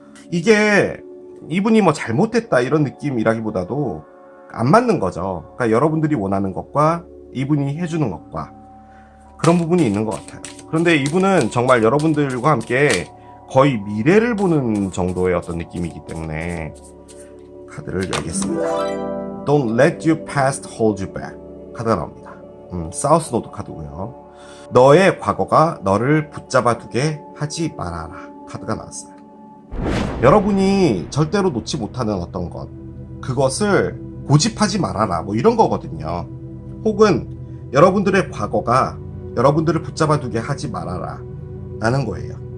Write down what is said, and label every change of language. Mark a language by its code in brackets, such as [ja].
[ko] 이게 이분이 뭐 잘못했다 이런 느낌이라기보다도 안 맞는 거죠. 그러니까 여러분들이 원하는 것과 이분이 해주는 것과 그런 부분이 있는 것 같아요. 그런데 이분은 정말 여러분들과 함께 거의 미래를 보는 정도의 어떤 느낌이기 때문에 카드를 열겠습니다. [en] Don't let your past hold you back. [ko] 카드가 나옵니다. 사우스 노드 카드고요. 너의 과거가 너를 붙잡아 두게 하지 말아라. 카드가 나왔어요. 여러분이 절대로 놓지 못하는 어떤 것, 그것을 고집하지 말아라, 뭐 이런 거거든요. 혹은 여러분들의 과거가 여러분들을 붙잡아 두게 하지 말아라 라는 거예요.